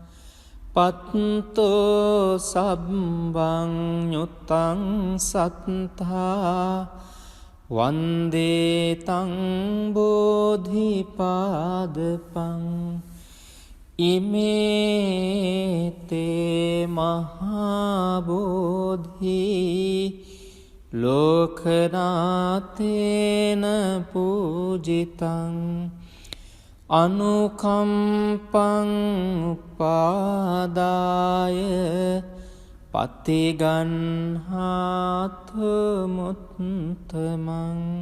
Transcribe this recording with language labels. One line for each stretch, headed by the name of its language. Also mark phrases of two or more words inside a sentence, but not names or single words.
Pali: පත්තෝ සබ්බං යුත්තං සත්තා වන්දේ තං බෝධිපාදපං. ඉමේතේ මහා බෝධි ලෝකනාතේන පූජිතං. අනුකම්පං උපාදාය පතිගන්හාතු මුත්තමං.